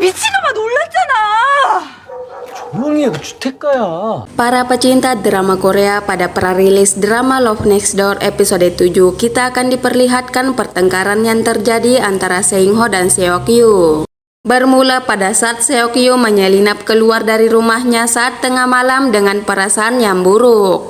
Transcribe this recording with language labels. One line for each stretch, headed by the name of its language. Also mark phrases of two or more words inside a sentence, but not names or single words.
Korean: 미친놈아 놀랐잖아. 조용히 해, 그 주택가야.
Indonesian: Para pecinta drama Korea, pada prarilis drama Love Next Door episode 7, kita akan diperlihatkan pertengkaran yang terjadi antara Seungho dan Seokyu. Bermula pada saat Seokyu menyelinap keluar dari rumahnya saat tengah malam dengan perasaan yang buruk.